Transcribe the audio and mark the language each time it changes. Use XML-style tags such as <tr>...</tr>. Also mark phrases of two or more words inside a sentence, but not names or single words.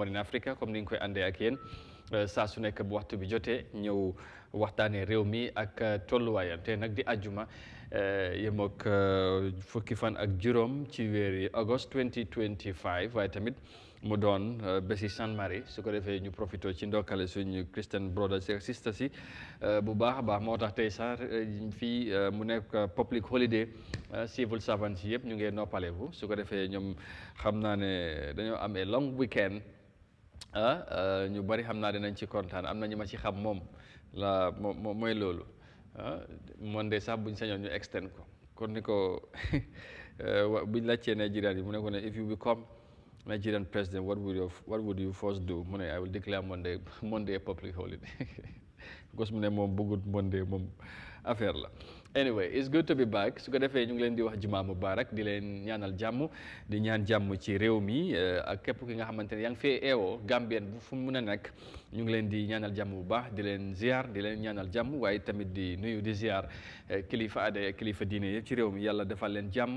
<wo>Morning Africa comme ni nga koy àndee ak yéen saa su nekk bu waxtu bi jotee ñëw waxtaanee réew mi ak tolluwaayam te nag di àjjuma yem ak fukki fan ak juróom ci weeri August 2025 waaye tamit mu doon bési Sainte Marie su ko defee ñu profité ci ndokkale suñu</wo> <en>Christian brothers</en> <wo>ak sisters yi bu baax a baax moo tax tey sax fii mu nekk</wo> <en>public holiday civil servants</en> <wo>yëpp ñu ngi noppaleku su ko defee ñoom xam naa ne dañoo amee</wo> <en>long weekend</en> <wo>ñu bari xam naa dinañ ci kontaan am na ñu ma ci xam moom la mooy loolu Monday sax buñ sañoon ñu extend ko kon ni ko buñ laajtee Nigerian yi mu ne ko ne</wo> <en>if you become Nigerian president, what would you first do? I will declare Monday a public holiday.</en> <wo>Because moom bëggut Monday moom affaire la.</wo> <en>Anyway, it's good to be back.</en> <wo>Su ko defee ñu ngi leen di wax</wo> <ar>جمعة مباركة</ar> <wo>di leen ñaanal jàmm di ñaan jàmm ci réew mi ak képp ki nga xamante ne yaa ngi fee eewoo Gambien bu fu mu mën a nekk ñu ngi leen di ñaanal jàmm bu baax di leen ziar di leen ñaanal jàmm waaye tamit di nuyu di ziar kilifa aada kilifa diine yëpp ci réew mi yàlla defal leen jàmm.</wo>